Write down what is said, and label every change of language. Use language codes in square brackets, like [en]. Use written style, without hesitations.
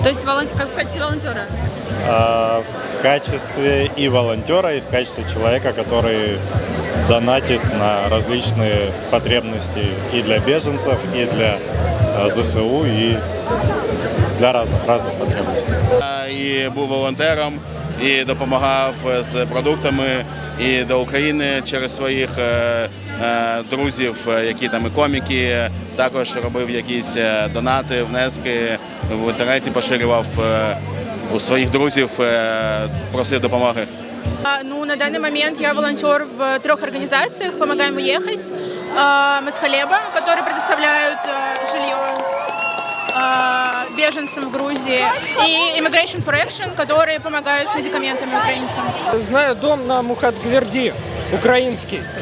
[ru] То есть как в качестве волонтера? В качестве и волонтера, и в качестве человека, который донатит на различные потребности и для беженцев, и для ЗСУ, и для разных потребностей. [uk] І був волонтером, і допомагав з продуктами і до України через своїх друзів, які там і коміки. Також робив якісь донати, внески, в інтернеті поширював [ru] у своих друзей, просил [uk] допомоги. [ru] На данный момент я волонтер в 3 организациях «Помогаем уехать», «Масхалеба», которые предоставляют жилье беженцам в Грузии, и Immigration for Action, которые помогают с медикаментами украинцам. Знаю дом на Мухатгверди, украинский.